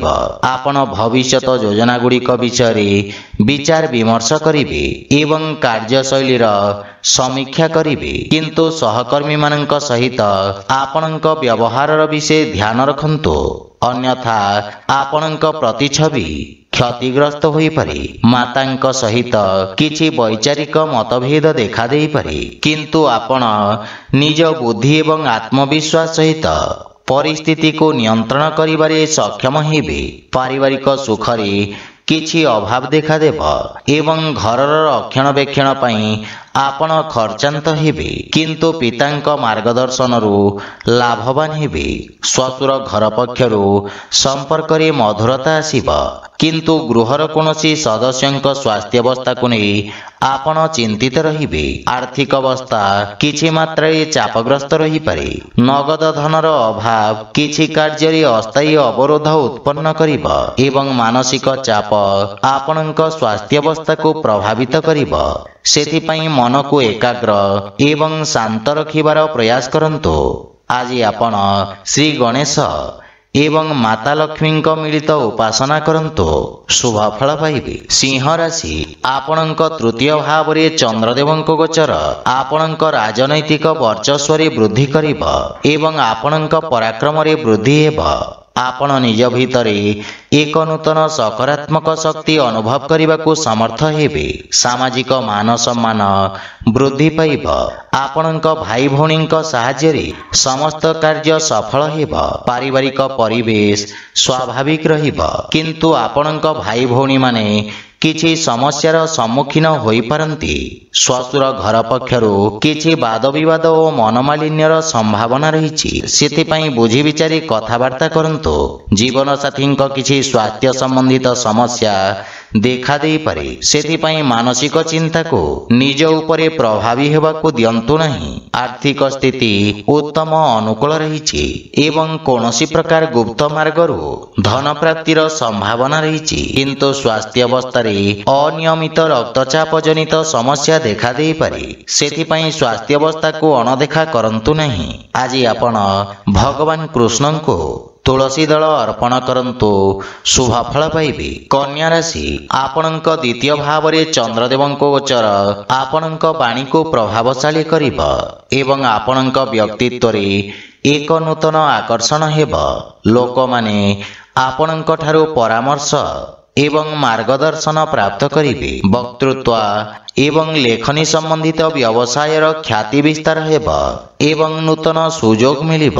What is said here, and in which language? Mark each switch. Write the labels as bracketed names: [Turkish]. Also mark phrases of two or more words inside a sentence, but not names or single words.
[Odia] ଆପଣ ଭବିଷ୍ୟତ ଯୋଜନା ଗୁଡ଼ିକ ବିଷୟ ବିଚାର ବିମର୍ଶ କରିବେ ଏବଂ କାର୍ଯ୍ୟଶୈଳୀର ସମୀକ୍ଷା କରିବେ, କିନ୍ତୁ ସହକର୍ମୀ ମାନଙ୍କ ସହିତ ଆପଣଙ୍କ ବ୍ୟବହାର ବିଷୟ ଧ୍ୟାନ ରଖନ୍ତୁ, ଅନ୍ୟଥା ଆପଣଙ୍କ ପ୍ରତିଛବି କ୍ଷତିଗ୍ରସ୍ତ ହୋଇ ପାରେ। ମାତାଙ୍କ ସହିତ କିଛି ବୈଚାରିକ ମତଭେଦ ଦେଖା ଦେଇ ପାରେ, କିନ୍ତୁ ଆପଣ ନିଜ ବୁଦ୍ଧି ଏବଂ ଆତ୍ମବିଶ୍ୱାସ ସହିତ ପରିସ୍ଥିତି କୁ ନିୟନ୍ତ୍ରଣ କରିବାରେ ସକ୍ଷମ ହେବେ। ପାରିବାରିକ ସୁଖରେ କିଛି ଅଭାବ ଦେଖା ଦେବ ଏବଂ ଘରର ରକ୍ଷଣାବେକ୍ଷଣ ପାଇଁ ଆପଣ ଖର୍ଚ୍ଚାନ୍ତ ହେବେ, କିନ୍ତୁ ପିତାଙ୍କ ମାର୍ଗଦର୍ଶନରୁ ଲାଭବାନ ହେବେ। ଶ୍ୱଶୁର ଘର ପକ୍ଷରୁ ସମ୍ପର୍କ ରେ ମଧୁରତା ଆସିବ, କିନ୍ତୁ ଗୃହର କୌଣସି ସଦସ୍ୟଙ୍କ ସ୍ୱାସ୍ଥ୍ୟ ଅବସ୍ଥା କୁ ନେଇ ଆପଣ ଚିନ୍ତିତ ରହିବେ। ଆର୍ଥିକ ଅବସ୍ଥା କିଛି ମାତ୍ରା ଚାପଗ୍ରସ୍ତ ରହି ପାରେ। ନଗଦ ଧନର ଅଭାବ କିଛି କାର୍ଯ୍ୟ ରେ ଅସ୍ଥାୟୀ ଅବରୋଧ ଉତ୍ପନ୍ନ କରିବ ଏବଂ ମାନସିକ ଚାପ ଆପଣଙ୍କ ସ୍ୱାସ୍ଥ୍ୟ ଅବସ୍ଥା କୁ ପ୍ରଭାବିତ କରିବ। ସେଥିପାଇଁ ମନ କୁ ଏକାଗ୍ର ଏବଂ ଶାନ୍ତ ରଖିବାର ପ୍ରୟାସ କରନ୍ତୁ। ଆଜି ଆପଣ ଶ୍ରୀ ଗଣେଶ ଏବଂ ମାତା ଲକ୍ଷ୍ମୀ ମିଳିତ ଉପାସନା କରନ୍ତୁ, ଶୁଭ ଫଳ ପାଇବେ। ସିଂହ ରାଶି ଆପଣଙ୍କ ତୃତୀୟ ଭାବ ମେଁ ଚନ୍ଦ୍ରଦେବଙ୍କ ଗୋଚର ଆପଣଙ୍କ ରାଜନୈତିକ ବର୍ଚ୍ଚସ୍ୱ ରେ ବୃଦ୍ଧି କରିବ ଏବଂ ଆପଣଙ୍କ ପରାକ୍ରମ ରେ ବୃଦ୍ଧି ହେବ। ଆପଣ ନିଜ ଭିତରେ ଏକ ନୂତନ ସକାରାତ୍ମକ ଶକ୍ତି ଅନୁଭବ କରନେ କୋ ସମର୍ଥ ହେବେ। ସାମାଜିକ ମାନ ସମ୍ମାନ ବୃଦ୍ଧି ପାଇବ। ଆପଣଙ୍କ ଭାଇ ଭଉଣୀ ସାହାଯ୍ୟ ରେ ସମସ୍ତ କାର୍ଯ୍ୟ ସଫଳ ହେବ। ପାରିବାରିକ ପରିବେଶ ସ୍ୱାଭାବିକ ରହିବ, କିନ୍ତୁ ଆପଣଙ୍କ ଭାଇ ଭଉଣୀ ମାନେ କିଛି ସମସ୍ୟାର ସମ୍ମୁଖୀନ ହୋଇ ପାରନ୍ତି। ଶ୍ୱଶୁର ଘର ପକ୍ଷରୁ କିଛି ବାଦ ବିବାଦ ଓ ମନୋମାଳିନ୍ୟର ସମ୍ଭାବନା ରହିଛି, ସେଥିପାଇଁ ବୁଝି ବିଚାରି କଥାବାର୍ତ୍ତା କରନ୍ତୁ। ଜୀବନ ସାଥୀ କିଛି ସ୍ୱାସ୍ଥ୍ୟ ସମ୍ବନ୍ଧିତ ସମସ୍ୟା ଦେଖା ଦେଇ ପାରେ, ସେଥିପାଇଁ ମାନସିକ ଚିନ୍ତା କୁ ନିଜ ଉପରେ ପ୍ରଭାବୀ ହେବାକୁ ଦିଅନ୍ତୁ ନାହିଁ। ଆର୍ଥିକ ସ୍ଥିତି ଉତ୍ତମ ଅନୁକୂଳ ରହିଛି ଏବଂ କୌଣସି ପ୍ରକାର ଗୁପ୍ତ ମାର୍ଗରୁ ଧନ ପ୍ରାପ୍ତିର ସମ୍ଭାବନା ରହିଛି, କିନ୍ତୁ ସ୍ୱାସ୍ଥ୍ୟ ଅବସ୍ଥା ଅନିୟମିତ ରକ୍ତଚାପ ଜନିତ ସମସ୍ୟା ଦେଖା ଦେଇ ପାରେ, ସେଥିପାଇଁ ସ୍ୱାସ୍ଥ୍ୟ ଅବସ୍ଥା କୁ ଅଣଦେଖା କରନ୍ତୁ ନାହିଁ। ଆଜି ଆପଣ ଭଗବାନ କୃଷ୍ଣ କୁ ତୁଳସୀ ଦଳ ଅର୍ପଣ କରନ୍ତୁ, ଶୁଭ ଫଳ ପାଇବେ। କନ୍ୟା ରାଶି ଆପଣଙ୍କ ଦ୍ୱିତୀୟ ଭାବ ମେଁ ଚନ୍ଦ୍ରଦେବଙ୍କ ଗୋଚର ଆପଣଙ୍କ ବାଣୀ କୁ ପ୍ରଭାବଶାଳୀ କରିବ ଏବଂ ଆପଣଙ୍କ ବ୍ୟକ୍ତିତ୍ୱ ରେ ଏକ ନୂତନ ଆକର୍ଷଣ ହେବ। ଲୋକ ମାନେ ଆପଣଙ୍କ ଠାରୁ ପରାମର୍ଶ ଏବଂ ମାର୍ଗଦର୍ଶନ ପ୍ରାପ୍ତ କରିବେ। ବକ୍ତୃତ୍ୱ ଏବଂ ଲେଖନୀ ସମ୍ବନ୍ଧିତ ବ୍ୟବସାୟର ଖ୍ୟାତି ବିସ୍ତାର ହେବ ଏବଂ ନୂତନ ସୁଯୋଗ ମିଳିବ।